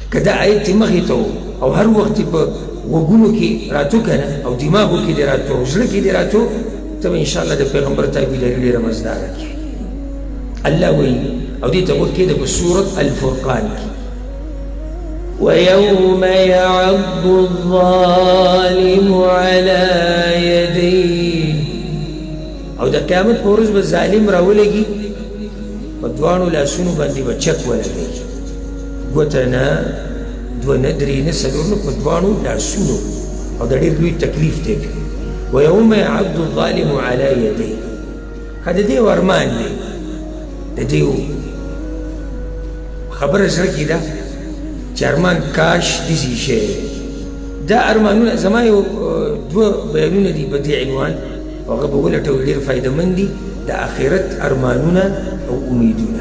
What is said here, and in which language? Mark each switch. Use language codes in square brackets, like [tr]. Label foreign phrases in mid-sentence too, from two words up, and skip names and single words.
[ps] که دا آیت مخې ته او هر وخت په وګونو کې راتو که نه او دماغو کې دې راتو او زړه کې دې راتو ته به انشاءالله د پیغمبر تابعداري ډېره مزداره کړي. الله وایي او دې ته غوږ کېږده په سورت الفرقان کې [ar] ويوم يعض الظالم على يديه [ps] او د قیامت په ورځ به ظالم راولګي په دواړو لاسونو باندې به چک ولګوي ګوته نه دوه نه درې نه څلور نه په دواړو لاسونو او دا ډېر لوی تکلیف دی. [ar] ويوم يعض الظالم على يديه [ps] ښه د دې ارمان دی د دې خبره زړه کې ده چې ارمان کاش داسې شی دا ارمانونه زما یو دوه بیانونه دي په دې عنوان او هغه به ولټوئ ډېر فایدهمند دي د آخرت ارمانونه او امیدونه.